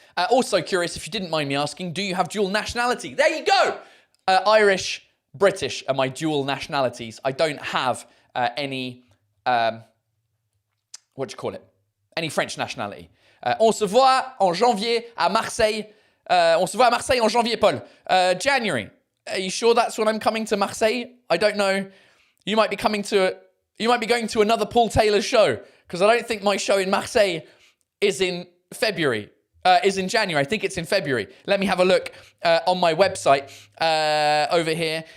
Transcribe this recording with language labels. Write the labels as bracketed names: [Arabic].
[English] also curious, if you didn't mind me asking, do you have dual nationality? There you go! Irish, British are my dual nationalities. I don't have any, any French nationality. [French] On se voit en janvier à Marseille. On se voit à Marseille en janvier, Paul. [English] January. Are you sure that's when I'm coming to Marseille? I don't know. You might be going to another Paul Taylor show, because I don't think my show in Marseille is in February. Is in January. I think it's in February. Let me have a look on my website over here.